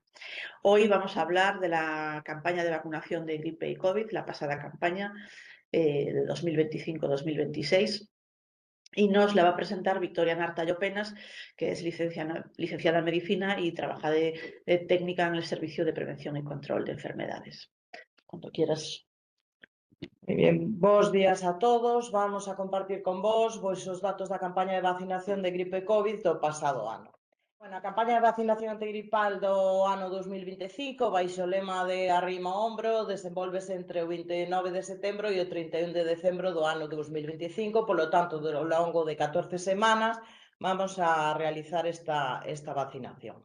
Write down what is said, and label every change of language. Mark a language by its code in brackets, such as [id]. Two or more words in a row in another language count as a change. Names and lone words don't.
[es] Hoy vamos a hablar de la campaña de vacunación de gripe y COVID, la pasada campaña de 2025-2026. Y nos la va a presentar Victoria Nartallo Penas, que es licenciada en Medicina y trabaja de técnica en el Servicio de Prevención y Control de Enfermedades. Cuando quieras. [gl] Moi ben, bos días a todos. Vamos a compartir con vos os datos da campaña de vacinación de gripe COVID do pasado ano. Bueno, a campaña de vacinación antigripal do ano 2025, baixo o lema de Arrima o Ombro, desenvolvese entre o 29 de setembro e o 31 de decembro do ano 2025, polo tanto, ao longo de 14 semanas, vamos a realizar esta vacinación.